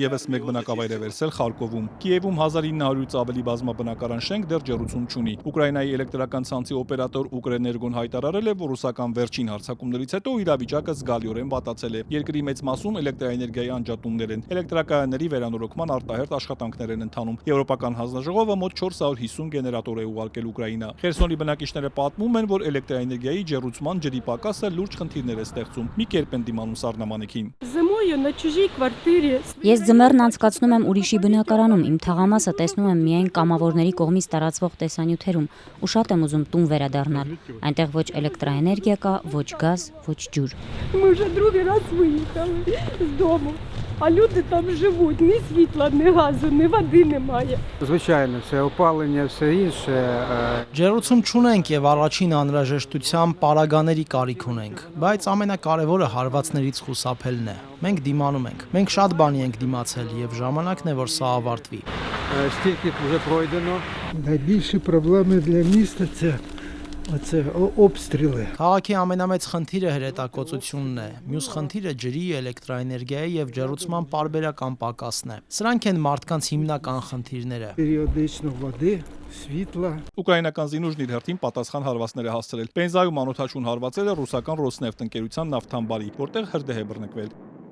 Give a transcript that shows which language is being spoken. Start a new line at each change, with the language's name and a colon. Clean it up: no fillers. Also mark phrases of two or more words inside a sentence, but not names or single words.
Armenian: եւս 1 բնակավայր է վերցել Խարկովում։ Կիևում 1900-ից ավելի բազմաբնակարան շենք դեռ ջրուցում չունի։ Ուկրաինայի էլեկտրական ցանցի օպերատոր Ուկրեներգոն հայտարարել է, որ ռուսական վերջին հարձակումներից հետո իրավիճակը զգալիորեն վատացել է։ Երկրի մեծ մասում էլեկտրաէներգիայի անջատումներ են։ Էլեկտրակայանների վերանորոգման արտահերթ աշխատանքներ են ընթանում։ Եվրոպական հանձնաժողովը մոտ 450 գեներատոր է ուղարկել Ուկրաինա։ Խերսոնի բնակիչները պատմում են, որ էլեկտրաէներգիայի ջեռուցման ջրի պակասը լուրջ խնդիրներ է ստեղծում։ Մի կերպ են դիմանում սառնամանիքին։ Ես ձմեռն անցկացնում եմ ուրիշի բնակարանում, իմ թաղամասը տեսնում եմ միայն կամավորների կողմից տարածվող տեսանյութերում ու շատ եմ ուզում տուն վերադառնալ։ Այնտեղ ոչ էլեկտրաէներգիա կա, ոչ գազ, ոչ ջուր։
Ukrainian: Мы уже другий раз виїхали з дому, а люди там живуть, ні світла, ні газу, ні води немає. Звичайно, це опалення, все інше.
Armenian: Ջեռուցում չունենք եւ առաջին անհրաժեշտությամբ պարագաների կարիք ունենք, բայց ամենակարևորը հարվածներից խուսափելն է։ Մենք դիմանում ենք։ Մենք շատ բանի ենք դիմացել եւ ժամանակն է, որ սա ավարտվի։
Ukrainian: Стільки вже пройдено. Найбільші проблеми для міста це обстріли.
Armenian: Քաղաքի ամենամեծ խնդիրը հրետակոծությունն է։ Մյուս խնդիրը ջրի, էլեկտրաէներգիայի եւ ջեռուցման պարբերական պակասն է։ Սրանք են մարդկանց հիմնական խնդիրները։
Ukrainian: Періодично води, світла.
Armenian: Ուկրաինական զինուժն իր հերթին պատասխան հարվածներ է հասցրել։ Պենզայում անօթաչուն հարվածել է ռուսական Ռոսնեֆտ ընկերության նավթամբարի, որտեղ հրդեհ է բռնկվել։